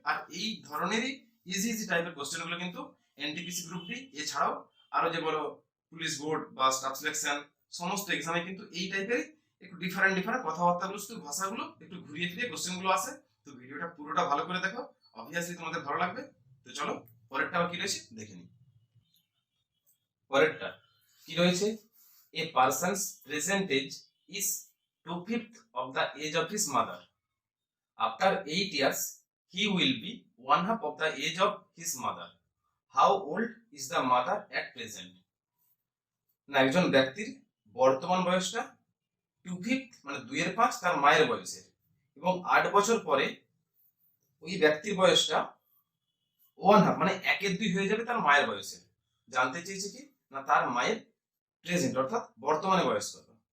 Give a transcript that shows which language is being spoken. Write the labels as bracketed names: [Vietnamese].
[Bangla] আর এই ধরনেরই easy easy টাইপের কোশ্চেনগুলো কিন্তু এনটিপিসি গ্রুপ ডি এছাড়াও আরো যে বলো পুলিশ বোর্ড বা স্টাফ সিলেকশন সমস্ত এক্সামে কিন্তু এই টাইপের একটু ডিফারেন্ট কথাবার্তাগুলো, শুধু ভাষাগুলো একটু ঘুরিয়ে ফিরিয়ে কোশ্চেনগুলো আসে। তো ভিডিওটা পুরোটা ভালো করে দেখো, অবভিয়াসলি তোমাদের ভালো লাগবে। তো চলো পরেরটা কি রয়েছে দেখে নিই। পরেরটা কি রয়েছে, [English] A person's present age is 2/5 of the age of his mother. After 8 years he will be 1/2 of the age of his mother. How old is the mother at present? [Bangla] না একজন ব্যক্তির বর্তমান বয়সটা 2/5 মানে 2/5 তার মায়ের বয়সের, এবং 8 বছর পরে ওই ব্যক্তির বয়সটা 1/2 মানে 1/2 হয়ে যাবে তার মায়ের বয়সের। জানতে চেয়েছে কি না তার মায়ের প্রেজেন্ট অর্থাৎ বর্তমানে বয়স কত।